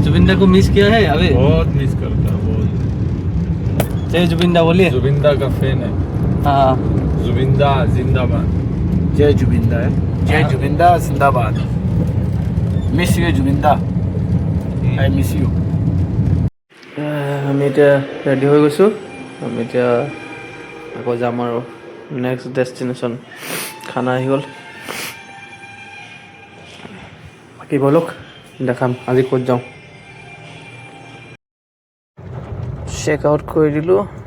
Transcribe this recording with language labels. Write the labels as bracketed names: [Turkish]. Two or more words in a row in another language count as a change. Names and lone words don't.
[Hindi] जुबिंदा को मिस किया है अभी? बहुत मिस करता है, बहुत। जय जुबिंदा बोलिए। जुबिंदा का फैन है। हाँ। जुबिंदा जिंदाबाद। जय जुबिंदा है। जय जुबिंदा जिंदाबाद। [English] miss you जुबिंदा, I miss you। [Assamese] আমি এতিয়া ৰেডি হৈ গৈছোঁ। আমি এতিয়া আকৌ যাম আৰু [English] next destination. [Assamese] খানা আহি গ'ল। বাকী ব'লক দেখাম আজি ক'ত যাওঁ। [English] check out [Assamese] কৰি দিলোঁ।